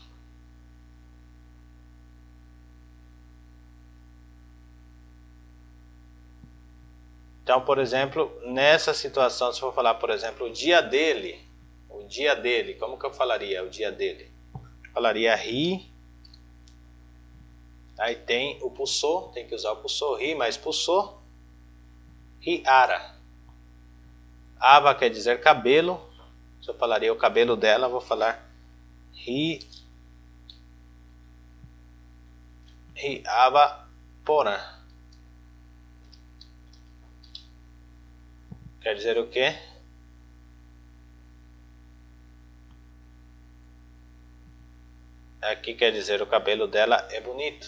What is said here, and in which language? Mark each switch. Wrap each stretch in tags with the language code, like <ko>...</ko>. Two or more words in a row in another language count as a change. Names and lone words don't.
<pt>Então, por exemplo, nessa situação, se eu for falar, por exemplo, o dia dele, como que eu falaria o dia dele? Eu falaria ri. Aí tem o pulsor, tem que usar o pulsor, ri mais pulsor. Riara. Ava quer dizer cabelo. Se eu falaria o cabelo dela, eu vou falar</pt> <gn>Riava porã.</gn> <pt>Quer dizer o quê? Aqui quer dizer o cabelo dela é bonito.</pt>